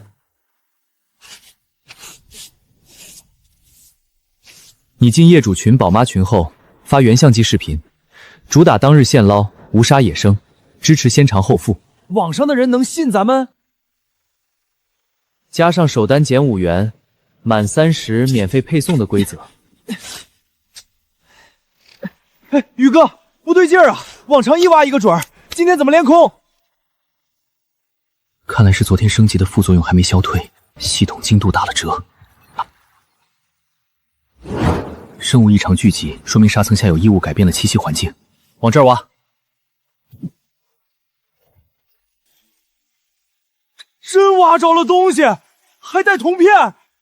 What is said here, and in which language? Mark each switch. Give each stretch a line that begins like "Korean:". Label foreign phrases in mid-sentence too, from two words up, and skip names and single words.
Chinese: 你進業主群、寶媽群後，發原相機視頻，主打當日現撈、無殺野生，支持先嘗後付。網上的人能信咱們？加上首單減5元。滿30免費配送的規則。哎，宇哥，不對勁兒啊！往常1挖1個準兒，今天怎麼連空？看來是昨天升級的副作用還沒消退，系統精度打了折。生物異常聚集，說明沙層下有異物改變了栖息環境。往這兒挖。真挖着了東西，還帶铜片。